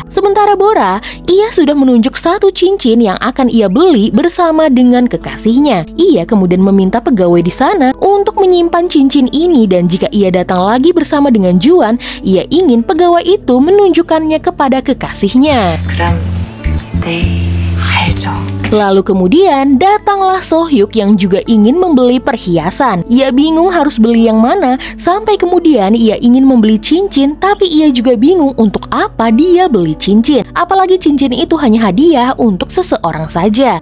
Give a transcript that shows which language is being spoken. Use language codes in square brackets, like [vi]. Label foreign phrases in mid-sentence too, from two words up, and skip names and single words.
[id] Sementara Bora, ia sudah menunjuk satu cincin yang akan ia beli bersama dengan kekasihnya. Ia kemudian meminta pegawai di sana untuk menyimpan cincin ini dan jika ia datang lagi bersama dengan Juan, ia ingin pegawai itu menunjukkannya kepada kekasihnya. [ko] 그럼 네 알죠. [id] Lalu kemudian datanglah Sohyuk yang juga ingin membeli perhiasan. Ia bingung harus beli yang mana, sampai kemudian ia ingin membeli cincin, tapi ia juga bingung untuk apa dia beli cincin. Apalagi cincin itu hanya hadiah untuk seseorang saja.